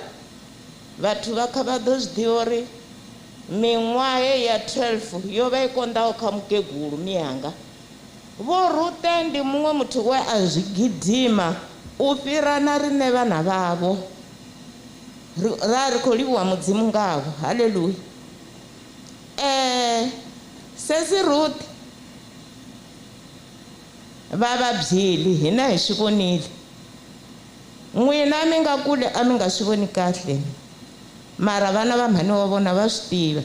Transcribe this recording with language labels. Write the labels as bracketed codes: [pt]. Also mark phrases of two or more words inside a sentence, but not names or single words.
[ve] Vhathu vha kha vha ḓo zwi ḓivha uri miṅwahe ya 12 yo vha i konḓaho kha mukegulu mianga. Vho Rute ndi muṅwe muthu we a zwi gidima u fhira na riṋe vhana vhavho. Ra ri khou livhuwa mudzimu ngavho. Haleluya. [ts] Sesi Ruth va vabyeli hina hi swi vonile, n'wina mi nga kule a mi nga swi voni kahle, mara vana va mhani wa vona va swi tiva.